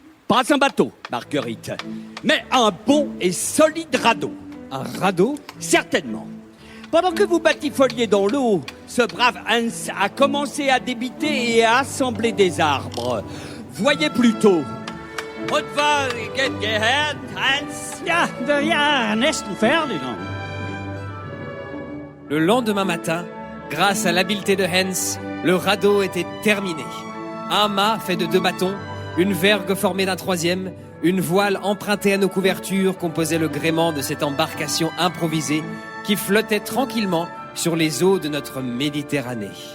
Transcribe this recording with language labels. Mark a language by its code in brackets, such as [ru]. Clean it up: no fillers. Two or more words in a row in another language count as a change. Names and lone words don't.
[fr] Pas un bateau, Marguerite, mais un bon et solide radeau. Un radeau? Certainement. Pendant que vous batifoliez dans l'eau, ce brave Hans a commencé à débiter et à assembler des arbres. Voyez plutôt. Wat var gehört, Hans? [da] Ja, jeg er næsten færdig nu. [fr] Le lendemain matin, grâce à l'habileté de Hans, le radeau était terminé. Un mât fait de 2 bâtons, une vergue formée d'un 3e, une voile empruntée à nos couvertures composait le gréement de cette embarcation improvisée qui flottait tranquillement sur les eaux de notre Méditerranée.